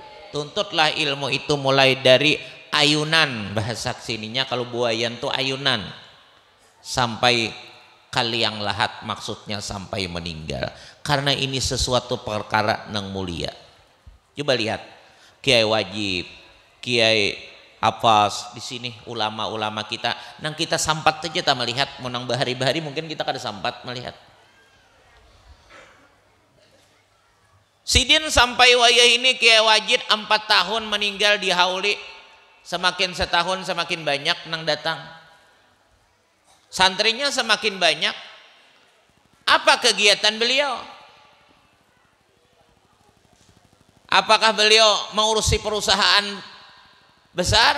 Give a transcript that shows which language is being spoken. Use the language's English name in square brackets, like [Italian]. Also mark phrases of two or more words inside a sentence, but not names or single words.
[Indonesian] Tuntutlah ilmu itu mulai dari ayunan, bahasa sininya kalau buayan tuh ayunan, sampai kaliang lahat, maksudnya sampai meninggal. Karena ini sesuatu perkara yang mulia. Coba lihat Kiai Wajib, Kiai Hafaz, [Banjar] di sini ulama-ulama kita, nang kita sampat saja tak melihat, menang bahari-bahari mungkin kita kada sampat melihat. Sidin sampai wayah ini Kiai Wajid 4 tahun meninggal di hauli, [Indonesian] semakin setahun semakin banyak nang datang. Santrinya semakin banyak. Apa kegiatan beliau? Apakah beliau mengurusi perusahaan besar?